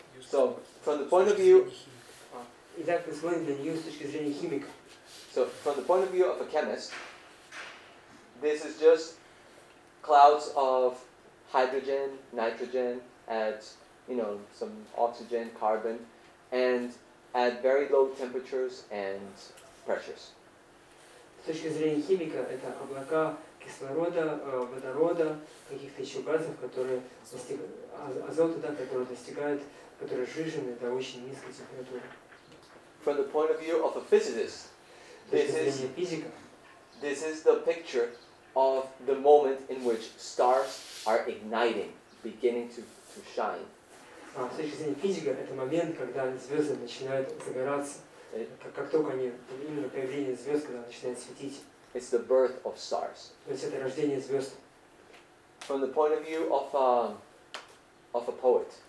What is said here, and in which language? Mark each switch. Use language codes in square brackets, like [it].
[en] So, from the point of view, [ru] Итак, мы смотрим на нее с точки зрения химика. [en] so from the point of view of a chemist, this is just clouds of hydrogen, nitrogen, add, you know, some oxygen, carbon, and at very low temperatures and pressures. [ru] С точки зрения химика, это облака кислорода, водорода, каких-то еще газов, которые азота, да, которые достигают, которые сжижены до очень низкой температуры. [en] From the point of view of a physicist, this is the picture of the moment in which stars are igniting, beginning to shine. [ru] С точки зрения физика, это момент, когда звезды начинают загораться. Как только они, именно появление звезд, когда начинают светить. [en] It's the birth of stars. [ru] То есть это рождение звезд. [en] From the point of view of a poet,